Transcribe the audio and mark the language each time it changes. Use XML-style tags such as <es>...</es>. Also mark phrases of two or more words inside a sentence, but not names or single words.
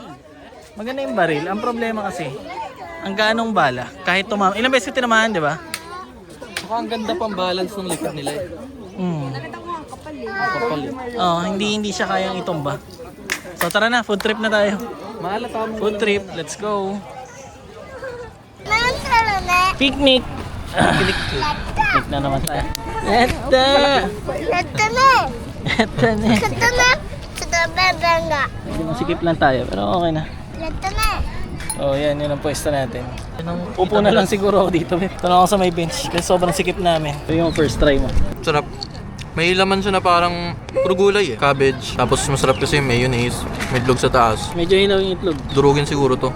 <tl>Maganda yung baril. Ang problema kasi, ang gaanong bala. Kahit tumama. Ilang beses ko tinamahan, di ba? Saka ang ganda pang balance ng likod nila eh. Kapal eh. Oh, hindi siya kayang itumba. So tara na,</tl> <en>food trip</en> <tl>na tayo. Maalata mo.</tl> <en>Food trip, let's go.</en> <ja>なんだろうね。</ja> <tl>Picnic! Picnic na naman tayo. Eto!</tl> <ja>やったね。</ja> <tl>Eto na.</tl> <ja>やったね。ちょっとベンベンが。</ja> <tl>Medyo masikip lang tayo, pero okay na.</tl> <ja>やったね。</ja> <tl>Oh, yan, yun ang pwesto natin. Upo na lang siguro ako dito. Ito na ako sa may bench kasi sobrang sikip namin. Ito yung</tl> <en>first try</en> <tl>mo. Sarap. May laman siya na parang puro gulay eh. Cabbage. Tapos masarap kasi yung mayonnaise. May itlog sa taas. Medyo hilaw yung itlog. Durugin siguro to.</tl>